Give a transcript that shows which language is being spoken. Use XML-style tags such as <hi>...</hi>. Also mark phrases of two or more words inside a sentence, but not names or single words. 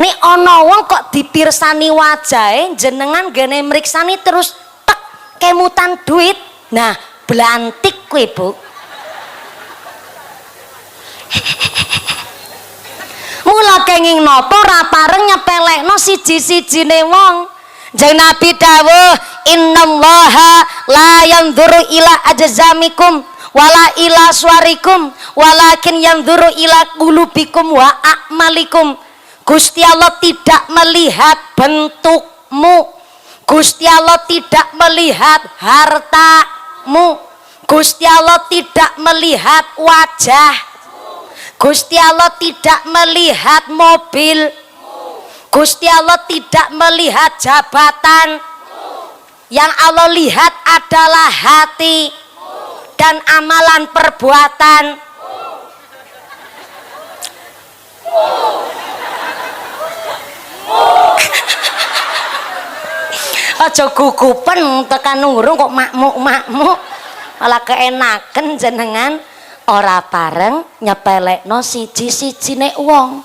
<jv>Nek ana wong kok dipirsani wajahe jenengan gene mriksani terus tek kemutan duit. Nah, blantik kowe, Bu. Mula kenging napa ora pareng nyepelekno siji-sijine wong. Jeng Nabi dawuh,</jv> <ar>"إن الله لا ينظر إلى أجسامكم ولا إلى صوركم ولكن ينظر إلى قلوبكم وأعمالكم."</ar> <id>Gusti Allah tidak melihat bentukmu, Gusti Allah tidak melihat hartamu, Gusti Allah tidak melihat wajah, Gusti Allah tidak melihat mobil, Gusti Allah tidak melihat jabatan. Yang Allah lihat adalah hati dan amalan perbuatan.</id> <jv>Aja gugupen tekan nurung kok makmuk malah keenaken jenengan ora pareng nyepelekno siji-sijine wong.</jv>